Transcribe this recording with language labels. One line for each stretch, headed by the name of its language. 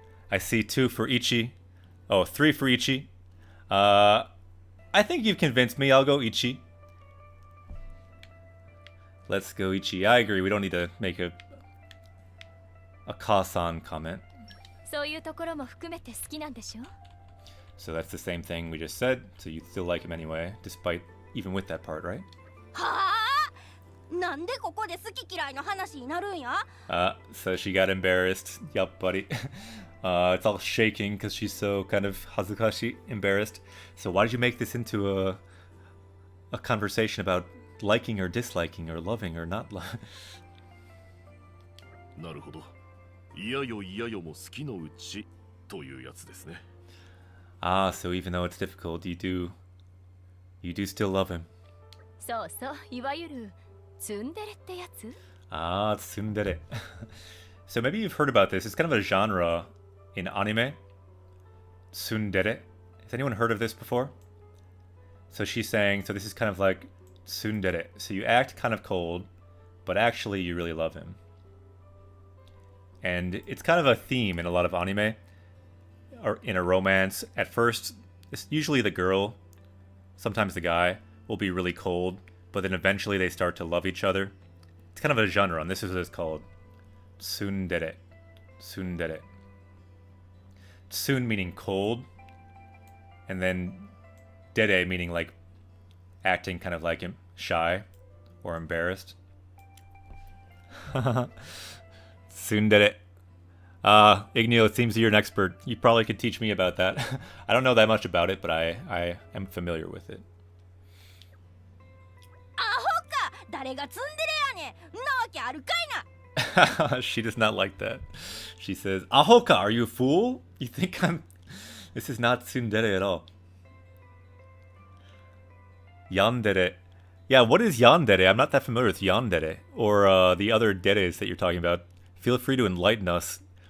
English: I see 2 for Ichi. Oh, 3 for Ichi. I think you've convinced me. I'll go Ichi. Let's go Ichi. I agree. We don't need to make a Kasan comment.
Japanese: そういうところも含めて好きなんでしょ?
English: So that's the same thing we just said. So you still like him anyway, despite even with that part, right?
Japanese: はあ、なんでここで好き嫌いの話になるんや?
English: So she got embarrassed. Yup, buddy. It's all shaking because she's so kind of hazukashi, embarrassed. So why did you make this into a conversation about liking or disliking or loving or not loving?
Japanese: なるほど。嫌よ嫌よも好きのうちというやつですね。
English: Ah, so even though it's difficult, you do still love him.
Japanese: そうそう、いわゆるツンデレってやつ?
English: Ah, tsundere. So maybe you've heard about this. It's kind of a genre in anime. Tsundere. Has anyone heard of this before? So she's saying, so this is kind of like tsundere. So you act kind of cold, but actually you really love him. And it's kind of a theme in a lot of anime, or in a romance. At first, it's usually the girl, sometimes the guy, will be really cold, but then eventually they start to love each other. It's kind of a genre, and this is what it's called. Tsundere. Tsundere. Tsun meaning cold, and then dere meaning like acting kind of like him, shy or embarrassed. Tsundere. Igneo, it seems you're an expert. You probably could teach me about that. I don't know that much about it, but I am familiar with it.
Japanese: アホか、誰がツンデレやねん。んなわけあるかいな。
English: She does not like that. She says,
Japanese: Ahoka,
English: are you a fool? You think I'm... This is not tsundere at all. Yandere. Yeah, what is yandere? I'm not that familiar with yandere. Or the other deres that you're talking about. Feel free to enlighten us.